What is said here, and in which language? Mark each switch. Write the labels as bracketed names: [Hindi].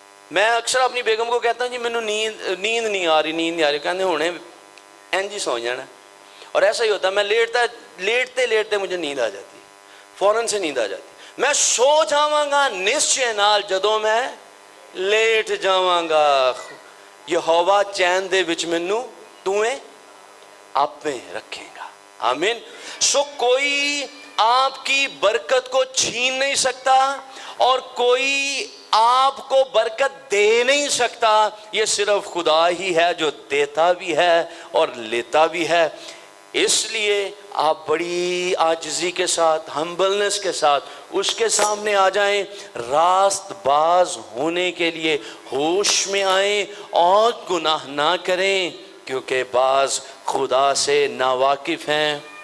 [Urdu] میں اکثر اپنی بیگم کو کہتا ہوں جی [Punjabi] مینوں نیند نہیں آ رہی, کہتے ہونے اینج ہی سو جانا. [Urdu] اور ایسا ہی ہوتا, میں لیٹتے مجھے نیند آ جاتی, فوراً سے نیند آ جاتی. [Punjabi] میں سو جاواں گا نسچے نال جدوں میں لیٹ جاواں گا. یہوہ چین دے وچ مینوں تویں آپے رکھے گا. آمین. [Urdu] سو کوئی آپ کی برکت کو چھین نہیں سکتا اور کوئی آپ کو برکت دے نہیں سکتا. یہ صرف خدا ہی ہے جو دیتا بھی ہے اور لیتا بھی ہے. اس لیے آپ بڑی عاجزی کے ساتھ, ہمبلنس کے ساتھ اس کے سامنے آ جائیں, راست باز ہونے کے لیے ہوش میں آئیں اور گناہ نہ کریں کیونکہ بعض خدا سے ناواقف ہیں.